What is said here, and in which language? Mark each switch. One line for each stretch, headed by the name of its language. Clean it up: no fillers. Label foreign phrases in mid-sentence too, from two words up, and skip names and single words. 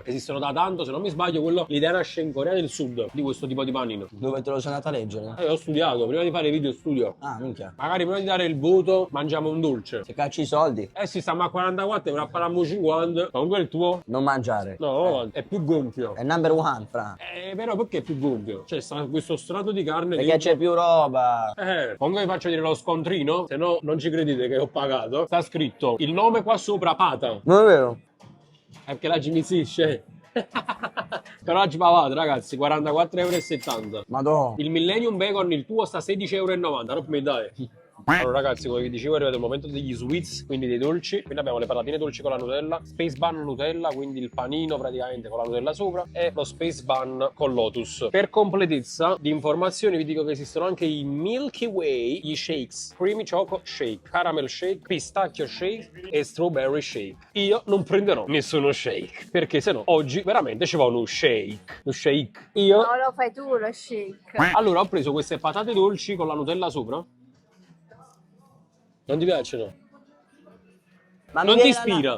Italian: Esistono da tanto, se non mi sbaglio, l'idea nasce in Corea del Sud di questo tipo di panino. Dove te lo sei andata a leggere? Ho studiato, prima di fare i video studio. Ah, minchia. Magari prima di dare il voto mangiamo un dolce. Se cacci i soldi, Sì, stiamo a 44, ora parliamo 50. Comunque il tuo? non mangiare. No, è più gonfio. È
English: number one,
Italian: fra. Però perché è più gonfio? Cioè, sta questo strato di carne Perché dentro. c'è più roba. Comunque vi faccio vedere lo scontrino, se no non ci credete che ho pagato. Sta scritto il nome qua sopra Pata. Non è vero? Perché la ci mi insisce. Però oggi pagate ragazzi, 44,70 €. Madonna. Il Millennium Bacon, il tuo sta 16,90 €, non mi dai. Allora ragazzi, come vi dicevo è arrivato il momento degli sweets, quindi dei dolci. Quindi abbiamo le patatine dolci con la Nutella, Space Bun Nutella, quindi il panino praticamente con la Nutella sopra, e lo Space Bun con Lotus. Per completezza di informazioni vi dico che esistono anche i Milky Way, gli shakes, Creamy Choco Shake, Caramel Shake, Pistachio Shake e Strawberry Shake. Io non prenderò nessuno shake, perché sennò oggi veramente ci va uno shake. Lo shake. Io... No, lo fai tu lo shake. Allora ho preso queste patate dolci con la Nutella sopra. Non ti piacciono? Ma Non mi ti viene la ispira?